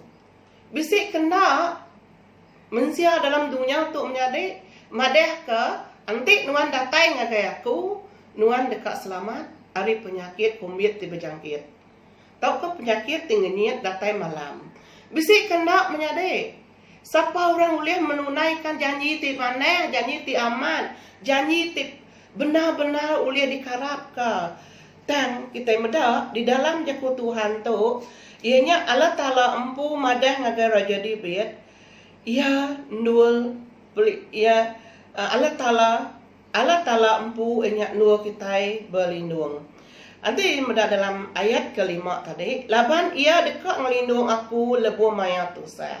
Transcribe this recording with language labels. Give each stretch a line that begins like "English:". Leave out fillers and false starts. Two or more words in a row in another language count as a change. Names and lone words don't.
Iban: Bisik kena manusia dalam dunia tu menyadi madeh ke antik nuan datai ngagai aku, nuan dekat selamat, hari penyakit kumbit tiba jangkit. Tau ke penyakit tinggi niat datai malam. Bisik kena menyadi.
Malay: Siapa orang boleh menunaikan janji ti mana, janji ti aman, janji ti benar-benar boleh dikarap ke.
Iban: Dan kita medak di dalam jaku Tuhan tu, ianya Allah Ta'ala empu madah ngagai Raja David, ia nul ia Allah Ta'ala empu ianya nul kita berlindung. Nanti medak dalam ayat ke-5 tadi, laban ia dekat ngelindung aku lebuh maya tusah.